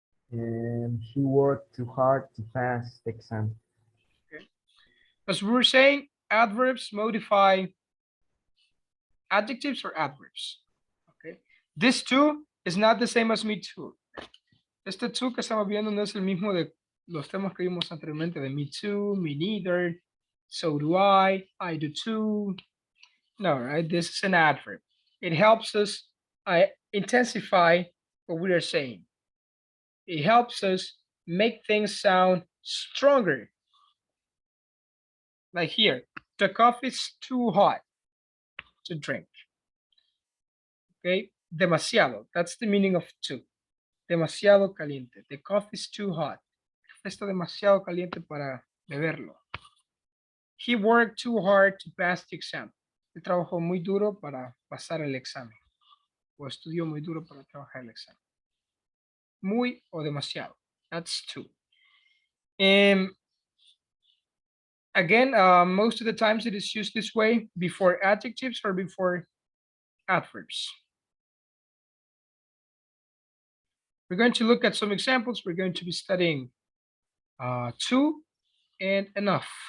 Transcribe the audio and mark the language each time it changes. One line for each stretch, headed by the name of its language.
English: And he worked too hard to pass the exam. Okay. As we were saying, adverbs modify adjectives or adverbs. Okay. This too is not the same as me too.
Spanish: Este too que estamos viendo no es el mismo de los temas que vimos anteriormente de me too, me neither, so do I do too.
English: No, right? This is an adverb. It helps us intensify what we are saying. It helps us make things sound stronger. Like here, the coffee is too hot to drink. Okay, demasiado. That's the meaning of too. Demasiado caliente. The coffee is too hot.
Spanish: Está demasiado caliente para beberlo.
English: He worked too hard to pass the exam.
Spanish: Él trabajó muy duro para pasar el examen. O estudió muy duro para trabajar el examen. Muy o demasiado. That's too.
English: Again, most of the times it is used this way before adjectives or before adverbs. We're going to look at some examples. We're going to be studying to and enough.